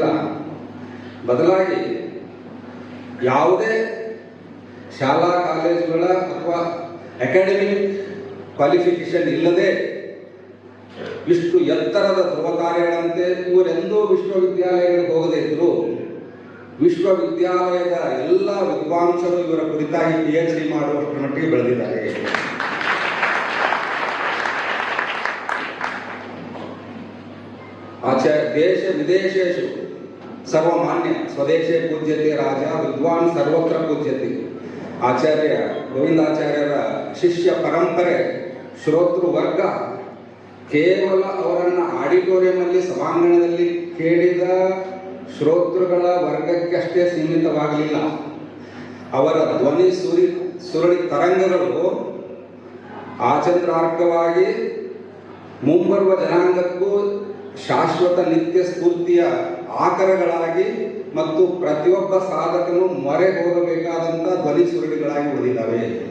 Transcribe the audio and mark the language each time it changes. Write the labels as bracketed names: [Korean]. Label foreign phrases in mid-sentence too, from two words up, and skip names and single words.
[Kannada] ಬದಲಾಗಿ ಯಾವುದೇ ಶಾಲಾ ಕಾಲೇಜುಗಳ ಅಥವಾ [English] academic qualification [Kannada] ಇಲ್ಲದೆ ಇಷ್ಟು ಎತ್ತರದ ಧ್ರುವ ಕಾರ್ಯಗಳಂತೆ ಇವರೆಂದೂ ವಿಶ್ವವಿದ್ಯಾಲಯಗಳಿಗೆ ಹೋಗದೇ ಇದ್ರು ವಿಶ್ವವಿದ್ಯಾಲಯದ ಎಲ್ಲ ವಿದ್ವಾಂಸರು ಇವರ ಕುರಿತಾಗಿ PhD ಮಾಡುವಷ್ಟರ ಮಟ್ಟಿಗೆ ಬೆಳೆದಿದ್ದಾರೆ. [Sanskrit] ದೇಶ ವಿದೇಶೇಶು ಸರ್ವಮಾನ್ಯ ಸ್ವದೇಶೇ ಪೂಜ್ಯತೆ ರಾಜ ವಿದ್ವಾನ್ ಸರ್ವತ್ರ ಪೂಜ್ಯತೆ. [Kannada] ಆಚಾರ್ಯ ಗೋವಿಂದಾಚಾರ್ಯರ ಶಿಷ್ಯ ಪರಂಪರೆ ಶ್ರೋತೃ ವರ್ಗ ಕೇವಲ ಅವರನ್ನು ಆಡಿಟೋರಿಯಂನಲ್ಲಿ ಸಭಾಂಗಣದಲ್ಲಿ ಕೇಳಿದ ಶ್ರೋತೃಗಳ ವರ್ಗಕ್ಕಷ್ಟೇ ಸೀಮಿತವಾಗಲಿಲ್ಲ. ಅವರ ಧ್ವನಿ ಸುರುಳಿ ತರಂಗಗಳು ಆಚಂದ್ರಾರ್ಕವಾಗಿ ಮುಂಬರುವ ಜನಾಂಗಕ್ಕೂ ಶಾಶ್ವತ ನಿತ್ಯ ಸ್ಫೂರ್ತಿಯ ಆಕರಗಳಾಗಿ ಮತ್ತು ಪ್ರತಿಯೊಬ್ಬ ಸಾಧಕನು ಮೊರೆ ಹೋಗಬೇಕಾದಂಥ ಧ್ವನಿ ಸುರುಳಿಗಳಾಗಿ ಉಳಿದಿದ್ದಾವೆ.